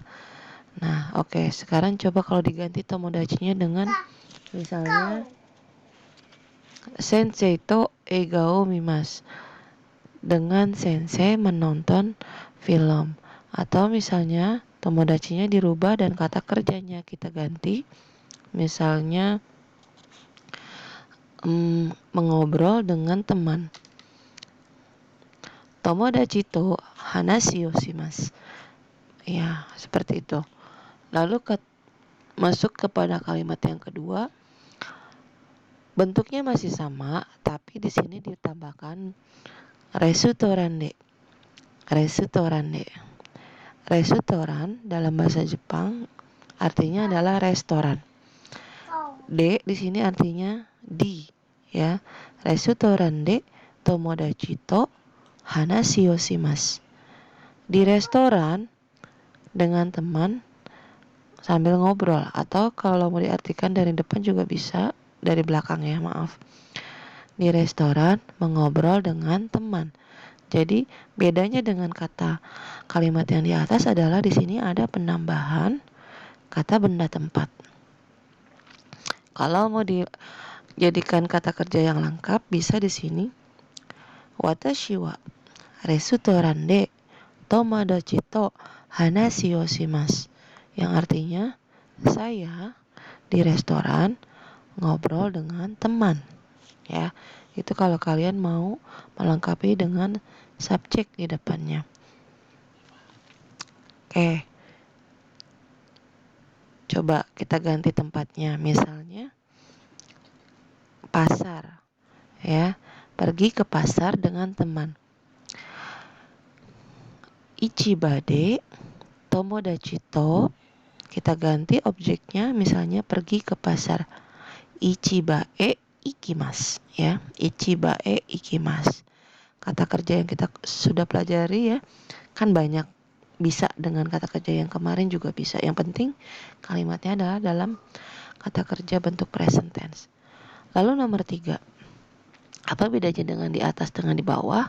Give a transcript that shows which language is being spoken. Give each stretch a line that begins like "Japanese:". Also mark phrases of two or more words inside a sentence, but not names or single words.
Indonesian: Nah, oke, sekarang coba kalau diganti tomodachi-nya dengan misalnya
Japanese: 先生と映画を見ます,
Indonesian: dengan sensei menonton film. Atau misalnya tomodachi-nya dirubah dan kata kerjanya kita ganti. Misalnya mengobrol dengan teman.
Japanese: 友達と話をします.
Indonesian: Ya, seperti itu. Lalu masuk kepada kalimat yang kedua. Bentuknya masih sama, tapi di sini ditambahkan
Japanese: レストランで. レストランで.
Indonesian: Restoran dalam bahasa Jepang artinya adalah restoran. De di sini artinya di, ya.
Japanese: レストランで友達と話をします.
Indonesian: Di restoran dengan teman sambil ngobrol, atau kalau mau diartikan dari depan juga bisa, dari belakang ya, maaf. Di restoran mengobrol dengan teman. Jadi bedanya dengan kata kalimat yang di atas adalah di sini ada penambahan kata benda tempat. Kalau mau dijadikan kata kerja yang lengkap bisa di sini.
Japanese: 私はレストランで友達と話をします.
Indonesian: Yang artinya saya di restoran ngobrol dengan teman. Ya, itu kalau kalian mau melengkapi dengan subjek di depannya. Oke. Coba kita ganti tempatnya. Misalnya pasar. Ya, pergi ke pasar dengan teman.
Japanese: 市場で友達と,
Indonesian: kita ganti objeknya, misalnya pergi ke pasar.
Japanese: 市場へ行きます, ya. 市場へ行きます.
Indonesian: Kata kerja yang kita sudah pelajari ya, kan banyak, bisa dengan kata kerja yang kemarin juga bisa. Yang penting kalimatnya adalah dalam kata kerja bentuk
English: present tense.
Indonesian: Lalu nomor 3, apa bedanya dengan di atas dengan di bawah?